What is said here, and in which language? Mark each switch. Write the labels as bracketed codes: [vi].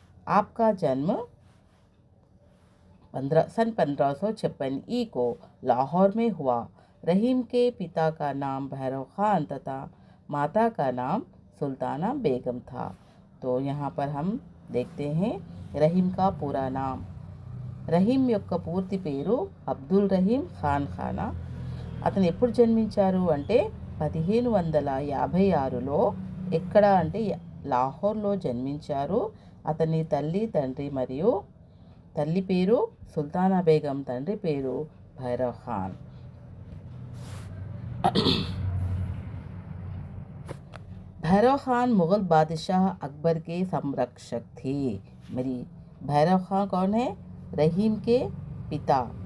[hi] आपका जन्म सन 1556 को लाहौर में हुआ। रहीम के पिता का नाम भैरव खान तथा माता का नाम सुल्ताना बेगम था। तो यहाँ पर हम देखते हैं रहीम का पूरा नाम। [te] రహీం యొక్క పూర్తి పేరు అబ్దుల్ రహీం ఖాన్ ఖానా. అతను ఎప్పుడు జన్మించారు అంటే 1556లో. ఎక్కడ అంటే లాహోర్లో జన్మించారు. అతని తల్లి, తండ్రి మరియు తల్లి పేరు సుల్తానా బేగం, తండ్రి పేరు భైరవ్ ఖాన్. [hi] भैरव खान मुग़ल बादशाह अकबर के संरक्षक थे। मेरी भैरव खान कौन है? रहीम के पिता।